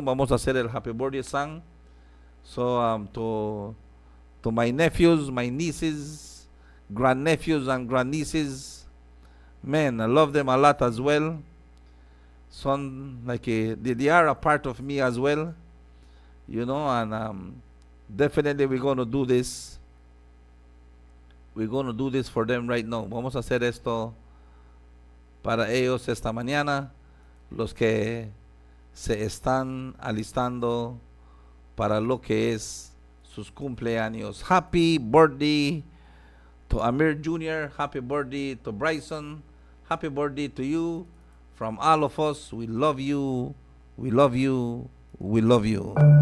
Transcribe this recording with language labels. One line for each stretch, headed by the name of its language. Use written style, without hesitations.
Spanish: Vamos a hacer el
English: happy birthday song. So to my nephews, my nieces, grandnephews and grandnieces, man, I love them a lot as well. Son, they are a part of me as well, you know, and definitely we're gonna do this. We're going to do this for them right now.
Spanish: Vamos a hacer esto para ellos esta mañana, los que se están alistando para lo que es sus cumpleaños.
English: Happy birthday to Amir Jr., happy birthday to Bryson, happy birthday to you. From all of us, we love you, we love you, we love you.